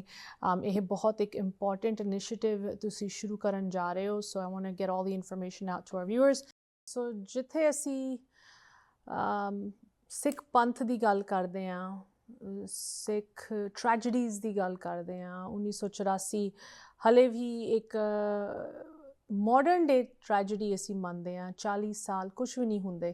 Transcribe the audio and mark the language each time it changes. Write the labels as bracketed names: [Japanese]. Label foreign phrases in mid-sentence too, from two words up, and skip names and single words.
[Punjabi] ਇਹ ਬਹੁਤ ਇੱਕ [English] important initiative [Punjabi] ਤੁਸੀਂ ਸ਼ੁਰੂ ਕਰਨ ਜਾ ਰਹੇ ਹੋ, [English] so I want to get all the information out to our viewers. [Punjabi] So ਜਿੱਥੇ ਅਸੀਂ ਸਿੱਖ ਪੰਥ ਦੀ ਗੱਲ ਕਰਦੇ ਹਾਂ, ਸਿੱਖ ਟ੍ਰੈਜਡੀਜ਼ ਦੀ ਗੱਲ ਕਰਦੇ ਹਾਂ, 1984 ਹਲੇ ਵੀ ਇੱਕ [English] modern day tragedy [Punjabi] ਅਸੀਂ ਮੰਨਦੇ ਹਾਂ, 40 ਸਾਲ ਕੁਛ ਵੀ ਨਹੀਂ ਹੁੰਦੇ.